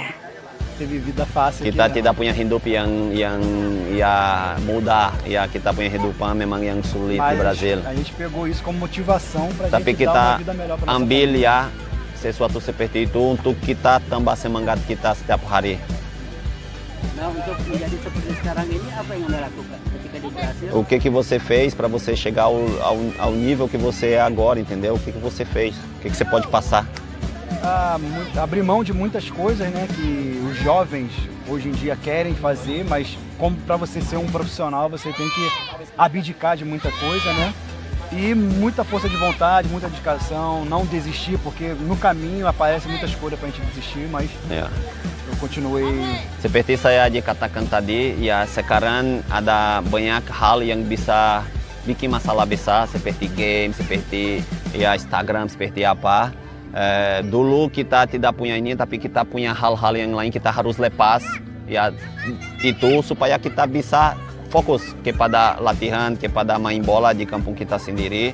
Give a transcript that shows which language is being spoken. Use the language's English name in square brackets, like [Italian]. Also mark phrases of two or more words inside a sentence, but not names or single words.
[Indonesian] Kita tidak punya hidup yang ya mudah, ya kita punya hidupan memang yang sulit di Brasil. Tapi kita ambil ya sesuatu seperti itu untuk kita tambah semangat kita setiap hari. Nah, untuk menjadi seperti sekarang ini, apa yang Anda lakukan ketika di Brasil? [Portuguese] O que você fez para você chegar ao nível que você é agora, entendeu? O que você fez? O que você pode passar? Abrir mão de muitas coisas, né, que os jovens hoje em dia querem fazer, mas como para você ser um profissional, você tem que abdicar de muita coisa, né? E muita força de vontade, muita dedicação, não desistir, porque no caminho aparece muitas coisas para a gente desistir, mas eu continuei. [Indonesian] Seperti saya dikatakan tadi, ya sekarang ada banyak hal yang bisa bikin masalah besar, seperti game, seperti ya Instagram, seperti apa. Dulu kita tidak punya ini, tapi kita punya hal-hal yang lain, kita harus lepas ya itu supaya kita bisa fokus kepada latihan, kepada main bola di kampung kita sendiri.